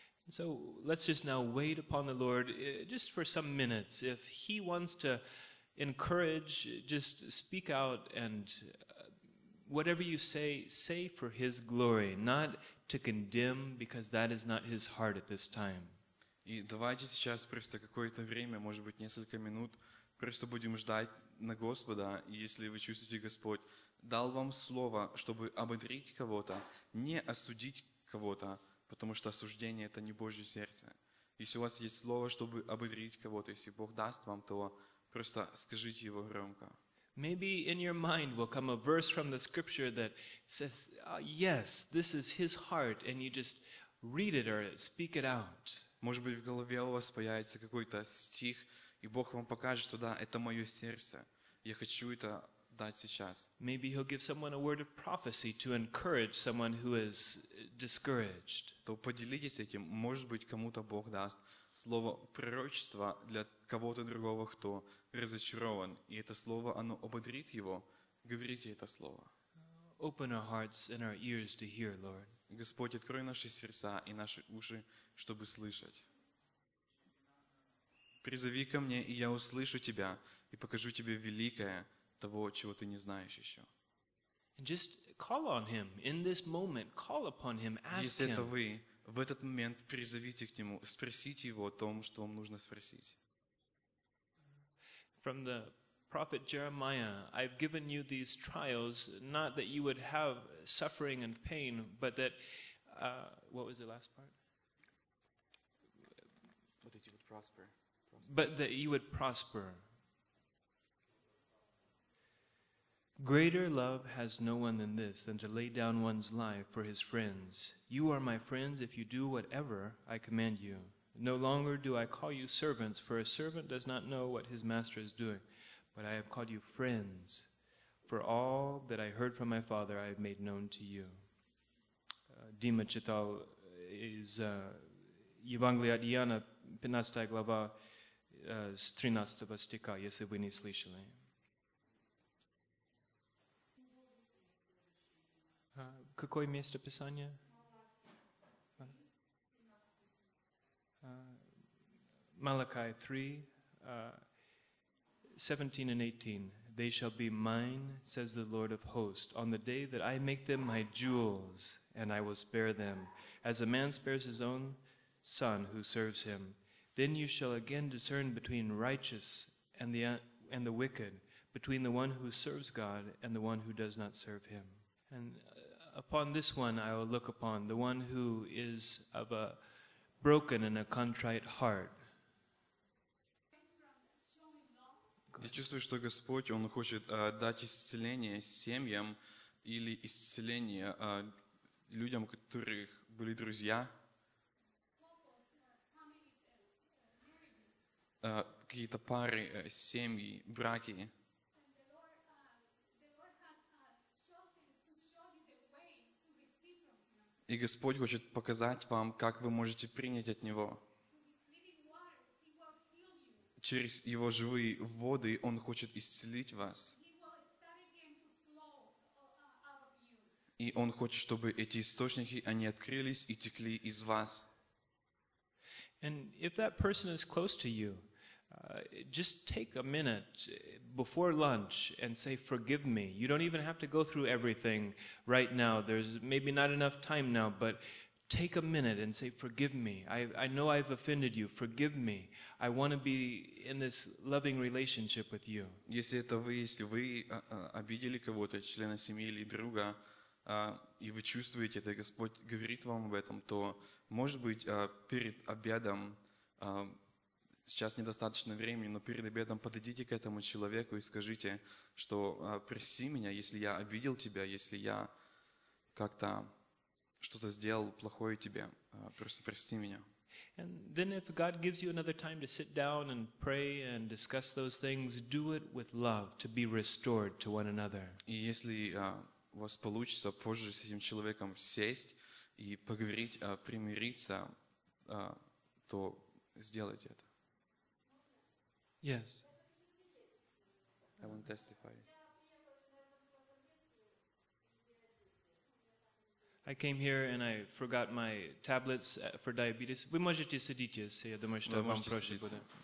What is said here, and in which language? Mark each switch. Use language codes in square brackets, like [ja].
[en] So let's just now wait upon the Lord just for some minutes. If He wants to encourage, just speak out and whatever you say, say for His glory, not to condemn, because that is not His heart at this time. [ru] И давайте сейчас просто какое-то время, может быть, несколько минут, просто будем ждать на Господа, и если вы чувствуете, Господь дал вам слово, чтобы ободрить кого-то, не осудить кого-то, потому что осуждение – это не Божье сердце. Если у вас есть слово, чтобы ободрить кого-то, если Бог даст вам то, просто скажите его громко. [en] Maybe in your mind will come a verse from the scripture that says, yes, this is his heart, and you just read it or speak it out. [ru] Может быть, в голове у вас появится какой-то стих, и Бог вам покажет, что да, это мое сердце. Я хочу это дать сейчас. [en] Maybe he'll give someone a word of prophecy to encourage someone who is discouraged. [ru] То поделитесь этим. Может быть, кому-то Бог даст слово пророчества для кого-то другого, кто разочарован. И это слово, оно ободрит его. Говорите это слово. [en] Open our hearts and our ears to hear, Lord. [ru] Господь, открой наши сердца и наши уши, чтобы слышать. Призови ко мне, и я услышу тебя, и покажу тебе великое того, чего ты не знаешь еще. [en] Just call on him. In this moment, call upon him, ask him. [ru] Если это вы, в этот момент призовите к нему, спросите его о том, что вам нужно спросить. [en] From the prophet Jeremiah, I've given you these trials, not that you would have suffering and pain, but that, what was the last part? But that you would prosper. But that you would prosper. Greater love has no one than this, than to lay down one's life for his friends. You are my friends if you do whatever I command you. No longer do I call you servants, for a servant does not know what his master is doing. But I have called you friends, for all that I heard from my Father I have made known to you. [ru] Дима читал из Евангелия от Иоанна, 15 глава, с 13 стиха, если вы не слышали. Какое место Писания? Малакай 3. [en] 17 and 18, they shall be mine, says the Lord of hosts, on the day that I make them my jewels, and I will spare them, as a man spares his own son who serves him. Then you shall again discern between righteous and the wicked, between the one who serves God and the one who does not serve him. And upon this one I will look upon, the one who is of a broken and a contrite heart. [ru] Я чувствую, что Господь, Он хочет дать исцеление семьям или исцеление людям, которых были друзья. Какие-то пары, семьи, браки. И Господь хочет показать вам, как вы можете принять от Него. Через Его живые воды Он хочет исцелить вас. И Он хочет, чтобы эти источники, они открылись и текли из вас. [en] And if that person is close to you, just take a minute before lunch and say, forgive me. You don't even have to go through everything right now. There's maybe not enough time now, but take a minute and say, forgive me. I know I've offended you. Forgive me. I want to be in this loving relationship with you. [ru] Если это вы, если вы обидели кого-то, члена семьи или друга, и вы чувствуете это, Господь говорит вам об этом, то, может быть, перед обедом, сейчас недостаточно времени, но перед обедом подойдите к этому человеку и скажите, что прости меня, если я обидел тебя, если я как-то что-то сделал плохое тебе. Просто прости меня. [en] And then if God gives you another time to sit down and pray and discuss those things, do it with love to be restored to one another. [ru] И если у вас получится позже с этим человеком сесть и поговорить, примириться, то сделайте это. [en] Yes. I want to testify. I came here and I forgot my tablets for diabetes. [ru] Вы можете сидеть, я думаю, что вам проще будет.